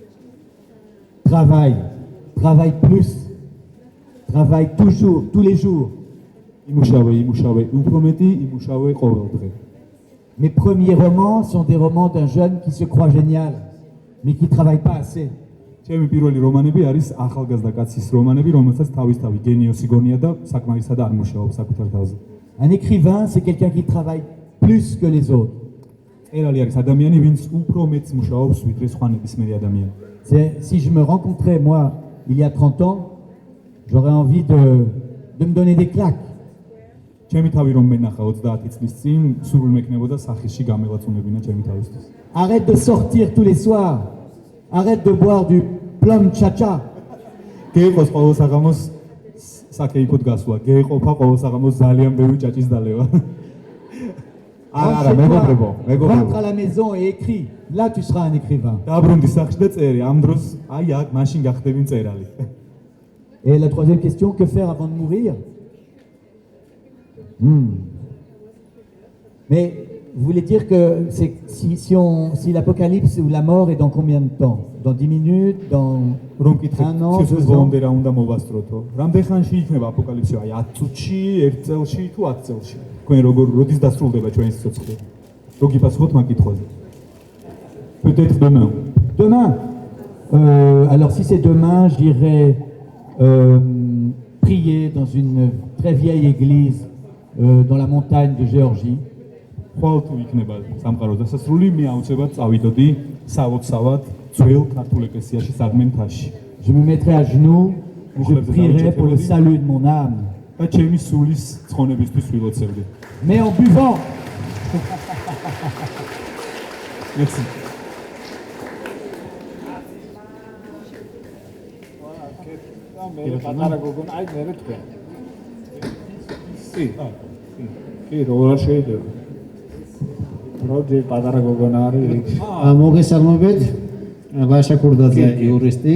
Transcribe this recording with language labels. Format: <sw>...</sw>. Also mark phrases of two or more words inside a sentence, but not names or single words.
<fr>Travaille plus, travaille toujours, tous les jours.</fr> <ka>იმუშავე, უფრო მეტი იმუშავე ყოველ დღე.</ka> <fr>Mes premiers romans sont des romans d'un jeune qui se croit génial, mais qui ne travaille pas assez.</fr> <ka>ჩემი პირველი რომანები არის ახალგაზრდა კაცის რომანები, რომელსაც თავისთავად გენიოსი გონია და საკმარისად არ მუშაობს საკუთარ თავზე.</ka> <fr>Un écrivain, c'est quelqu'un qui travaille plus que les autres.</fr> <ka>მწერალი არის ადამიანი, ვინც უფრო მეტს მუშაობს ვიდრე სხვა ნებისმიერი ადამიანი.</ka> <fr>Si je me rencontrais, moi, il y a 30 ans, j'aurais envie de me donner des claques.</fr> <ka>ჩემი თავი რომ მენახა 30 წლის წინ, სულ მექნებოდა სახეში გამელაცუნებინა ჩემი თავისთვის.</ka> <fr>Arrête de sortir tous les soirs. Arrête de boire du plum cha-cha.</fr> <ka>გეყოს ყოველ საღამოს საკეიფოდ გასვლა, გეყოფა ყოველ საღამოს ძალიან ბევრი ჭაჭის დალევა. არა, მეგობრებო.</ka> <fr>Rentre à la maison et écris. Là, tu seras un écrivain.</fr> <ka>დაბრუნდი სახში და წერე, ამ დროს აი აქ მაშინ გახდები მწერალი.</ka> <fr>Et la troisième question, que faire avant de mourir? Mais vous voulez dire que si l'apocalypse ou la mort est dans combien de temps? Dans 10 minutes? Dans</fr> <ka>რომ კითხეთ,</ka> <fr>un an?</fr> <ka>სიცოცხლის</ka> <fr>2 ans?</fr> <ka>ბოლომდე რა უნდა მოვასწროთო? რამდენ ხანში იქნება აპოკალიფსი? აი 10 წუთში, 1 წელში თუ 10 წელში? თქვენ როდის დასრულდება ჩვენი სიცოცხლე? რო გიპასუხოთ მაგ კითხვაზე.</ka> <fr>Peut-être demain. Demain. Alors si c'est demain, j'irai prier dans une très vieille église dans la montagne de Géorgie.</fr> <ka>ხვალ თუ იქნება სამყაროს დასასრული, მე აუცილებლად წავიდოდი სავოცავად ძველ ქართულ ეკლესიაში საგმენთაში.</ka> <fr>Je me mettrai à genoux, je prierai pour le salut de mon âme.</fr> <ka>და ჩემი სულის ცხონებისთვის ვილოცებდი.</ka> <fr>Mais en buvant, Merci.</fr> <ka>მე პატარა გოგონა, აი მე თქვენ. კი, როგორ შეიძლება? როდი პატარა გოგონა არის რიგში. მოგესალმებით, ლაშა ქურდაძე იურისტი.</ka>